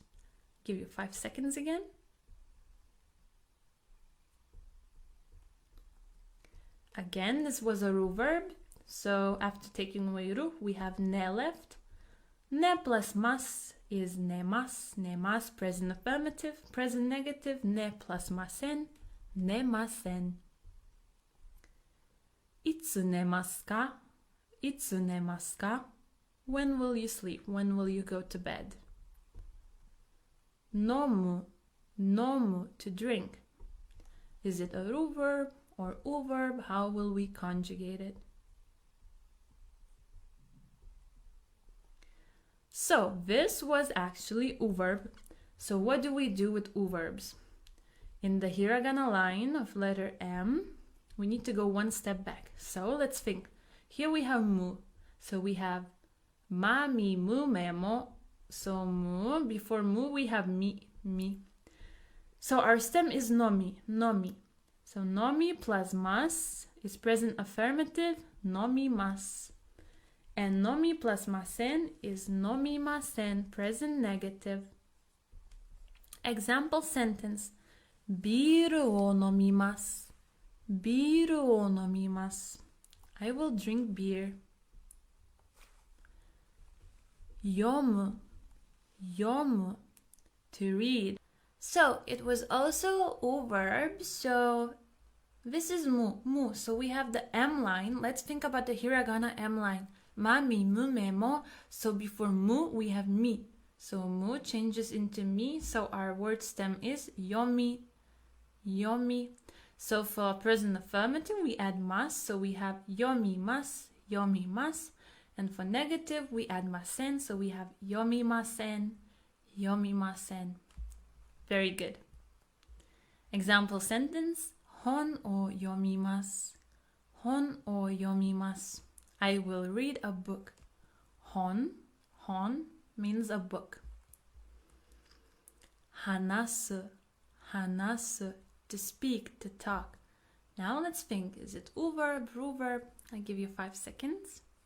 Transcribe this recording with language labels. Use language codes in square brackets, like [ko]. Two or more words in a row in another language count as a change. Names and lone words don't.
[en] Give you 5 seconds again. Again, this was a ru verb. So after taking away ru, we have ne left. Ne plus mas is [ja] ねます、ねます, [en] present affirmative, present negative, ne plus masen, [ja] ねません. いつねますか? いつねますか? [en] When will you sleep? When will you go to bed? [ja] のむ、のむ, [en] to drink. Is it a ru verb or u verb? How will we conjugate it? So this was actually u verb. So what do we do with u verbs? In the hiragana line of letter M, we need to go one step back. So let's think. Here we have mu. So we have [ja] ま、み、む、め、も. [en] So mu, before mu we have [ja] み、み. [en] So our stem is [ja] のみ、のみ. [en] So nomi plus mas is present affirmative, [ja] のみます. [en] And nomi plus masen is [ja] のみません, [en] present negative. Example sentence. [ja] ビールをのみます. ビールをのみます. [en] I will drink beer. [ja] よむ. よむ. [en] To read. So it was also u verb. So this is mu. Mu. So we have the M line. Let's think about the hiragana M line. [ja] ま、み、む、め、も. [en] So before mu, we have mi. So mu changes into mi. So our word stem is [ja] よみ、よみ. [en] So for present affirmative, we add mas. So we have [ja] よみます、よみます. [en] And for negative, we add masen. So we have [ja] よみません、よみません. [en] Very good. Example sentence. [ja] ほんをよみます。ほんをよみます. [en] I will read a book. [ja] ほん、ほん [en] means a book. [ja] はなす、はなす, [en] to speak, to talk. Now let's think, is it u-verb, ru-verb? I give you 5 seconds.